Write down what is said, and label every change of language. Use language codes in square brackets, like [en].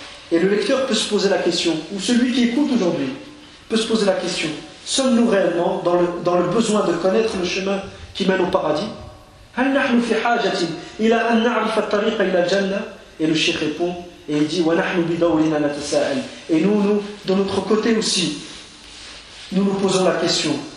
[fr] Et le lecteur peut se poser la question, ou celui qui écoute aujourd'hui peut se poser la question, sommes-nous réellement dans le besoin de connaître le chemin qui mène au paradis ? [ar] هل نحن في حاجة إلى أن نعرف الطريق إلى الجنة؟ [fr] Et le Cheikh répond et il dit [ar] ونحن بدورنا نتساءل. [fr] Et nous de notre côté aussi, nous nous posons la question.